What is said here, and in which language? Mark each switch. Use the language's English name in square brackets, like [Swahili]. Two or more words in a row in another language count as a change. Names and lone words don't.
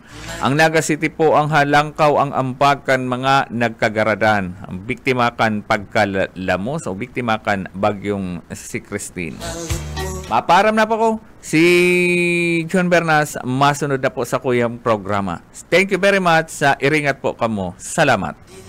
[Bikol] Ang Naga City po ang halangkaw ang ambag kan mga nagkagaradan. Ang biktima kan pagkalamos o biktima kan bagyong si Christine. Maparam na po ko si John Bernas, masunod na po sa kuyang programa. [English] Thank you very much [Bikol] sa iringat po kamo. Salamat.